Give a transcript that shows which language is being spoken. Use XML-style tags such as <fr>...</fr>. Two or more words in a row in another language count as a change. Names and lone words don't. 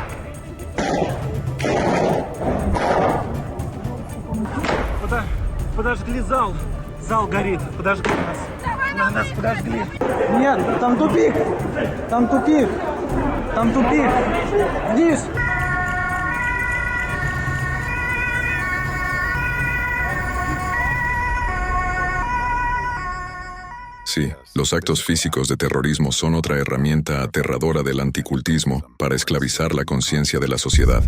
<ru>Подожгли зал. Зал горит. Подожгли нас. Нас подожгли. Нет, там тупик. Там тупик. Там тупик. Вниз.</ru> <es>Sí, los actos físicos de terrorismo son otra herramienta aterradora del anticultismo para esclavizar la conciencia de la sociedad.</es>